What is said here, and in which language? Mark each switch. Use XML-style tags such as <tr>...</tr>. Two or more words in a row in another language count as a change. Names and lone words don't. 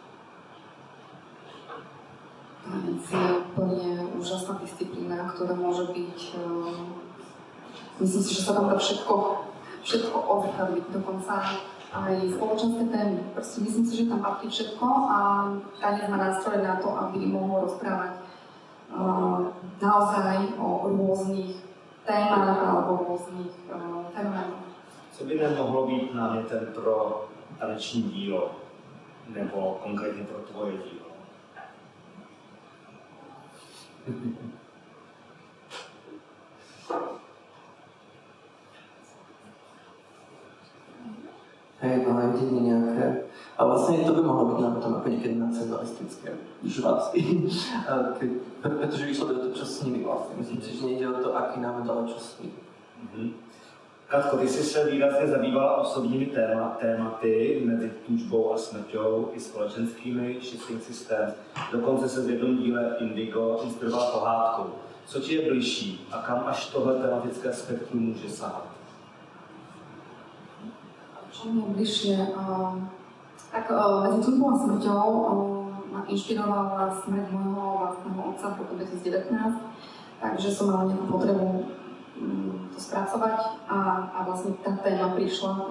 <sk>Tanec je úplne úžasná disciplína, ktorá môže byť, myslím si, že sa tam dá všetko odzrkadliť, dokonca aj spoločenské témy. Proste myslím si, že tam patrí všetko a tanec má nástroje na to, aby mohol rozprávať naozaj o rôznych témach alebo rôznych fenoménoch.</sk> <cs>Co by nemohlo být námětem pro taneční dílo, nebo konkrétně pro tvoje dílo?</cs> <sk>Hej, no jedine nejaké. A vlastne to by mohlo byť nám tam ako niekedy nacionalistické žvácky. Pretože vyšlo to, čo s nimi vlastne. Myslím si, že nejde o to, aký námet, ale čo s nimi.</sk> <cs>Katko, ty jsi se výrazně zabývala osobními tématy mezi tužbou a smrťou i společenskými</cs> <en>shifting systems.</en> <cs>Dokonce se v jednom díle Indigo inspirovala pohádkou. Co ti je bližší a kam až tohle tematické spektrum může sahat?</cs> <sk>Čo mi je bližšie? Tak medzi tužbou a smrťou ma inšpirovala smrť môjho vlastného otca v roku 2019, takže som mala nejakú potrebu to spracovať a vlastne tá téma prišla.</sk>